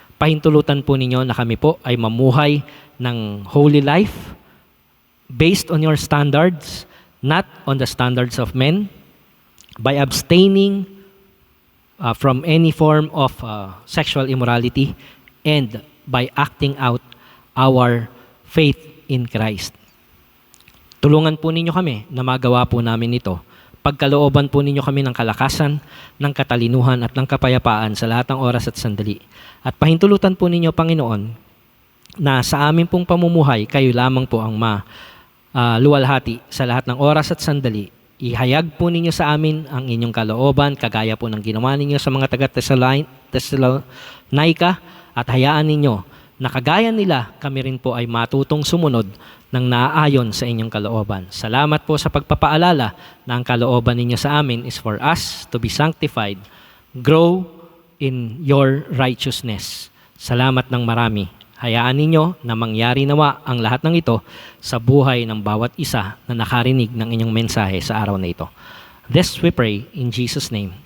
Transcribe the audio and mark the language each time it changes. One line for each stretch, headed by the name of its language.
Filipino: Pahintulutan po ninyo na kami po ay mamuhay ng
English: holy life based on your standards, not on the standards of men, by abstaining from any form of sexual immorality and by acting out our faith in Christ.
Filipino: Tulungan po ninyo kami na magawa po namin ito. Pagkalooban po ninyo kami ng kalakasan, ng katalinuhan at ng kapayapaan sa lahat ng oras at sandali. At pahintulutan po ninyo, Panginoon, na sa amin pong pamumuhay, kayo lamang po ang luwalhati sa lahat ng oras at sandali. Ihayag po ninyo sa amin ang inyong kalooban, kagaya po ng ginawa ninyo sa mga taga-Thessalonica, at hayaan ninyo na kagaya nila, kami rin po ay matutong sumunod ng naaayon sa inyong kalooban. Salamat po sa pagpapaalala na ang kalooban ninyo sa amin
English: is for us to be sanctified, grow in your righteousness.
Filipino: Salamat ng marami. Hayaan ninyo na mangyari nawa ang lahat ng ito sa buhay ng bawat isa na nakarinig ng inyong mensahe sa araw na ito.
English: This we pray in Jesus' name.